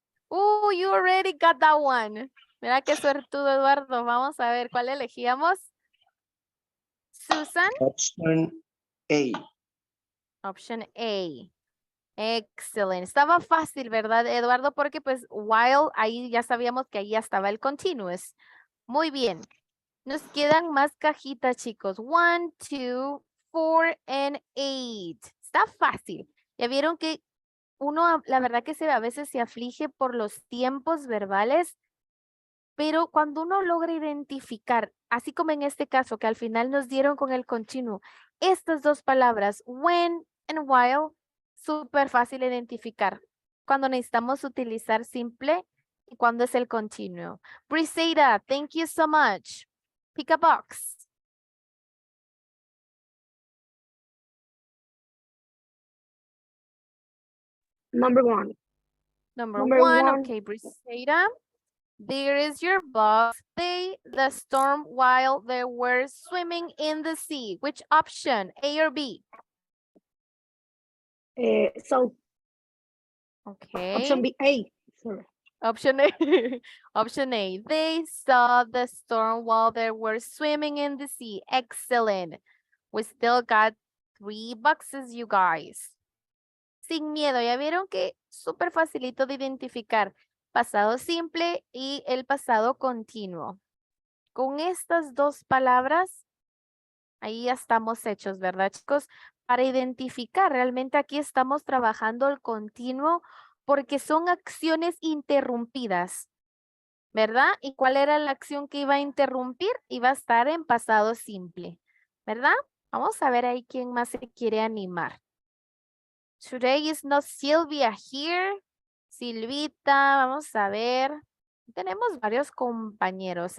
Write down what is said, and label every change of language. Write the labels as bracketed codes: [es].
[en] Oh, you already got that one. [es] Mira qué suertudo, Eduardo. Vamos a ver cuál elegíamos. Susan. [en] Option A. Option A. Excelente. [es] Estaba fácil, ¿verdad, Eduardo? Porque pues while ahí ya sabíamos que ahí ya estaba el continuous. Muy bien. Nos quedan más cajitas, chicos. [en] 1, 2, 4, and 8. [es] Está fácil. Ya vieron que uno, la verdad que a veces se aflige por los tiempos verbales, pero cuando uno logra identificar, así como en este caso, que al final nos dieron con el continuo, estas dos palabras, [en] when and while, [es] súper fácil identificar. Cuando necesitamos utilizar simple y cuando es el continuo. [en] Briseida, thank you so much. Pick a box. Number 1. Number Number one, one. okay, Briseida. There is your box. They, the storm while they were swimming in the sea. Which option, A or B? So Okay. option B, A. Sorry. Option A. Option A. They saw the storm while they were swimming in the sea. Excellent. We still got 3 boxes, you guys. [es] Sin miedo, ya vieron que súper facilito de identificar pasado simple y el pasado continuo. Con estas dos palabras, ahí ya estamos hechos, ¿verdad, chicos? Para identificar, realmente aquí estamos trabajando el continuo porque son acciones interrumpidas, ¿verdad? ¿Y cuál era la acción que iba a interrumpir? Iba a estar en pasado simple, ¿verdad? Vamos a ver ahí quién más se quiere animar. [en] Today is not Sylvia here. [es] Silvita, vamos a ver. Tenemos varios compañeros.